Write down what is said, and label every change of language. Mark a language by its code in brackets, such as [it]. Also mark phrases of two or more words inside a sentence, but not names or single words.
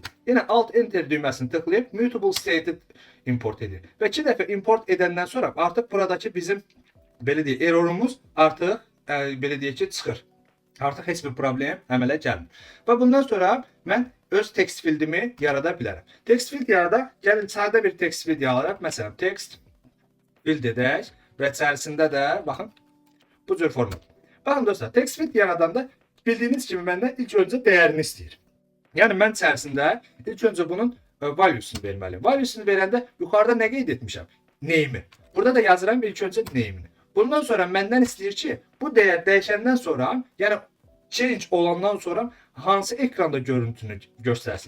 [az] Yenə Alt Enter düyməsini tıklayıb [en] Mutable Stated [az] import edin. Və 2 dəfə import edəndən sonra artıq buradakı bizim belə deyək errorumuz artıq belə deyək ki çıxır. Artıq heç bir problem əmələ gəlmir. Və bundan sonra mən öz [en] text fieldimi [az] yarada bilərəm. [en] Text field [az] yarada, gəlin sadə bir [en] text field [az] yaradaq. Məsələn, [en] text field [az] edək və içərisində də baxın bu cür format. Baxın dostlar, [en] text field [az] yaradanda bildiyiniz kimi məndən ilk öncə dəyərini istəyir. Yəni mən içərisində ilk öncə bunun valuesunu verməliyim. Valuesunu verəndə yuxarıda nə qeyd etmişəm? Name'i. Burada da yazıram ilk öncə name'ini. Bundan sonra məndən istəyir ki, bu dəyər dəyişəndən sonra, yəni change olandan sonra hansı ekranda görüntünü göstərsin.